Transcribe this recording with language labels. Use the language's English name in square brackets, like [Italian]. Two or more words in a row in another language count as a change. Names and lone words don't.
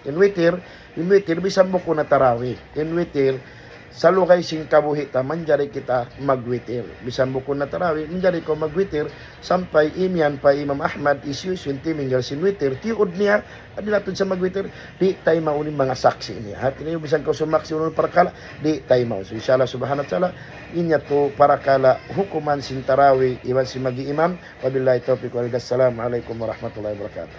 [Tausug] Inwitir, bisan mo ko na tarawi, inwitir, sa lukay sing kabuhita, manjari kita magwitir. Bisan bukon na tarawi, manjari ko magwitir, sampay imyan pa Imam Ahmad, isyu, minggal sinwitir, tiud niya, adilatod sa magwitir, di tayo maunin mga saksi niya. At iniyo, bisan ko sumaksi unong parakala, di tayo mau. So, [Arabic] إن شاء الله، سبحانه وتعالى, [Tausug] inya to parakala, hukuman sin tarawi, iwan si magi imam, [Arabic] وبالله توفيق والهداية. السلام عليكم ورحمة الله وبركاته.